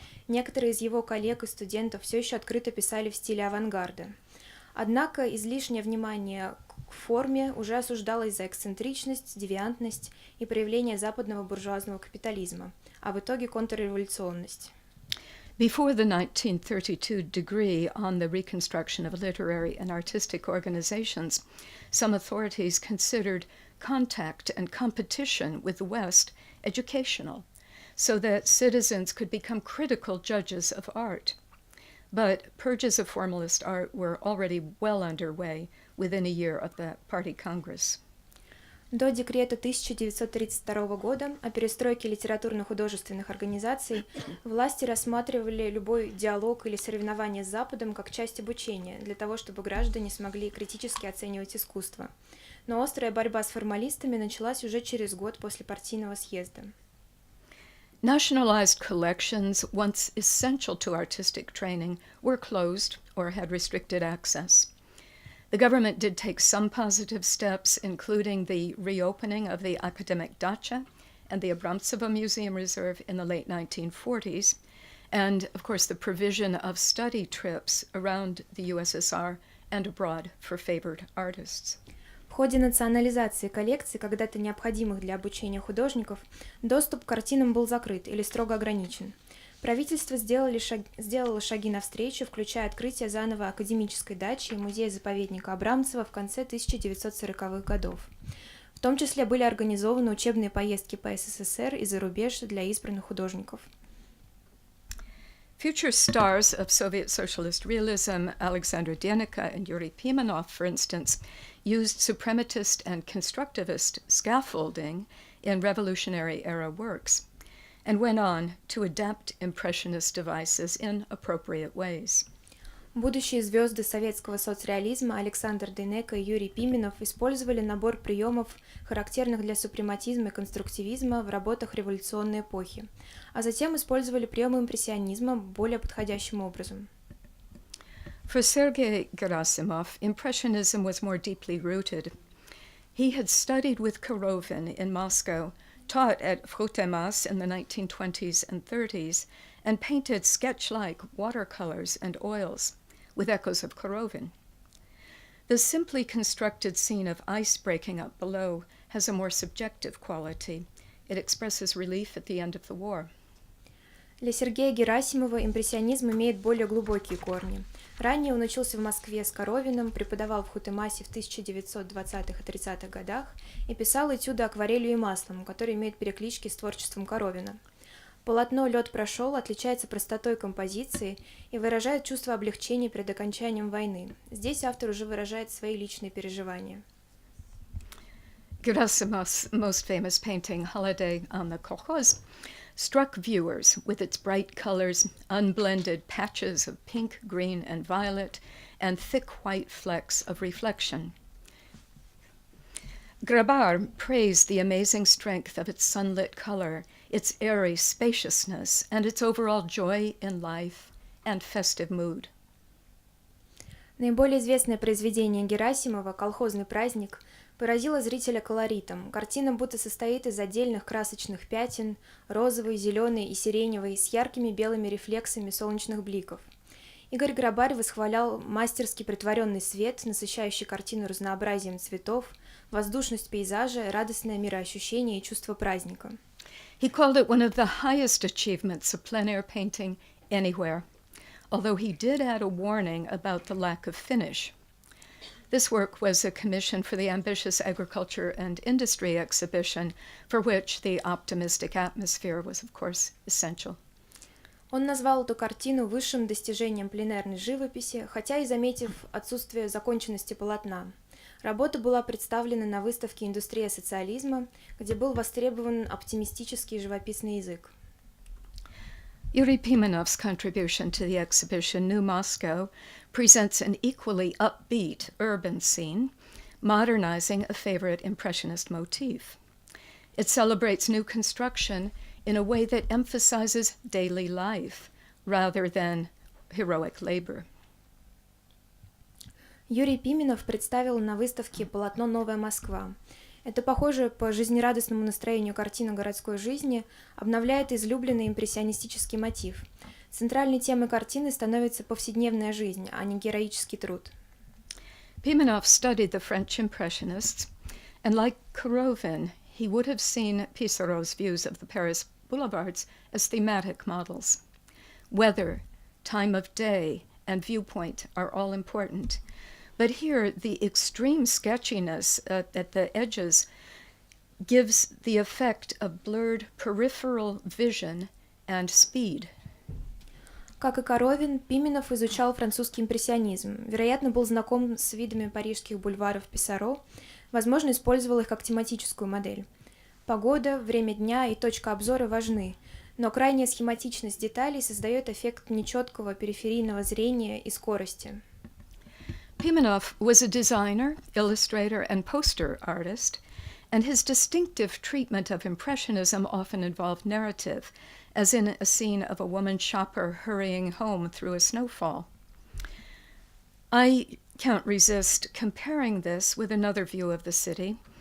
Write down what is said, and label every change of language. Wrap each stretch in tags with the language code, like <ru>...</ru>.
<ru>Некоторые из его коллег и студентов все еще открыто писали в стиле авангарда. Однако излишнее внимание к форме уже осуждалось за эксцентричность, девиантность и проявление западного буржуазного капитализма, а в итоге контрреволюционность.</ru> <en>Before the 1932 degree on the reconstruction of literary and artistic organizations, some authorities considered contact and competition with the West educational, so that citizens could become critical judges of art. But purges of formalist art were already well underway within a year of the Party Congress.</en> <ru>До декрета 1932 года о перестройке литературно-художественных организаций власти рассматривали любой диалог или соревнование с Западом как часть обучения, для того, чтобы граждане смогли критически оценивать искусство. Но острая борьба с формалистами началась уже через год после партийного съезда.</ru> <en>Nationalized collections, once essential to artistic training, were closed or had restricted access. The government did take some positive steps, including the reopening of the academic dacha and the Abramtsevo Museum Reserve in the late 1940s, and, of course, the provision of study trips around the USSR and abroad for favored artists.</en> <ru>В ходе национализации коллекций, когда-то необходимых для обучения художников, доступ к картинам был закрыт или строго ограничен. Правительство сделало шаги навстречу, включая открытие заново академической дачи и музея-заповедника Абрамцева в конце 1940-х годов. В том числе были организованы учебные поездки по СССР и за рубеж для избранных художников.</ru> <en>Future stars of Soviet socialist realism, Alexander Denikin and Yuri Pimenov, for instance, used suprematist and constructivist scaffolding in revolutionary-era works, and went on to adapt impressionist devices in appropriate ways.</en> <ru>Будущие звезды советского соцреализма Александр Денеко и Юрий Пименов использовали набор приемов, характерных для супрематизма и конструктивизма в работах революционной эпохи, а затем использовали приемы импрессионизма более подходящим образом.</ru> <en>For Sergei Gerasimov, impressionism was more deeply rooted. He had studied with Korovin in Moscow, taught at Vkhutemas in the 1920s and 30s, and painted sketch-like watercolors and oils, with echoes of Korovin. The simply constructed scene of ice breaking up below has a more subjective quality. It expresses relief at the end of the war.</en> <ru>Для Сергея Герасимова импрессионизм имеет более глубокие корни. Ранее он учился в Москве с Коровиным, преподавал в Хутемасе в 1920-х и 30-х годах и писал этюды акварелью и маслом, которые имеют переклички с творчеством Коровина. Полотно «Лед прошел» отличается простотой композиции и выражает чувство облегчения перед окончанием войны. Здесь автор уже выражает свои личные переживания.</ru> <en>Gerasimov's most famous painting, Holiday on the Kolkhoz, struck viewers with its bright colors, unblended patches of pink, green, and violet, and thick white flecks of reflection. Grabar praised the amazing strength of its sunlit color, its airy spaciousness, and its overall joy in life and festive mood.</en> <ru>Наиболее известное произведение Герасимова «Колхозный праздник» поразило зрителя колоритом. Картина будто состоит из отдельных красочных пятен, розовый, зеленый и сиреневый, с яркими белыми рефлексами солнечных бликов. Игорь Грабарь восхвалял мастерски притворенный свет, насыщающий картину разнообразием цветов, воздушность пейзажа, радостное мироощущение и чувство праздника.</ru> <en>He called it one of the highest achievements of plein-air painting anywhere, although he did add a warning about the lack of finish. This work was a commission for the ambitious agriculture and industry exhibition, for which the optimistic atmosphere was, of course, essential.</en> <ru>Он назвал эту картину высшим достижением пленэрной живописи, хотя и заметив отсутствие законченности полотна. Работа была представлена на выставке «Индустрия социализма», где был востребован оптимистический живописный язык.</ru> <en>Yuri Pimenov's contribution to the exhibition New Moscow presents an equally upbeat urban scene, modernizing a favorite impressionist motif. It celebrates new construction in a way that emphasizes daily life rather than heroic labor.</en> <ru>Юрий Пименов представил на выставке полотно «Новая Москва». Это похожая по жизнерадостному настроению картина городской жизни обновляет излюбленный импрессионистический мотив. Центральной темой картины становится повседневная жизнь, а не героический труд.</ru> <en>Pimenov studied the French Impressionists, and like Korovin, he would have seen Pissarro's views of the Paris boulevards as thematic models. Weather, time of day, and viewpoint are all important. But here, the extreme sketchiness at the edges gives the effect of blurred peripheral vision and speed.</en> <ru>Как и Коровин, Пименов изучал французский импрессионизм, вероятно, был знаком с видами парижских бульваров Писсарро, возможно, использовал их как тематическую модель. Погода, время дня и точка обзора важны, но крайняя схематичность деталей создает эффект нечеткого периферийного зрения и скорости.</ru> <en>Pimenov was a designer, illustrator, and poster artist, and his distinctive treatment of Impressionism often involved narrative, as in a scene of a woman shopper hurrying home through a snowfall. I can't resist comparing this with another view of the city.</en>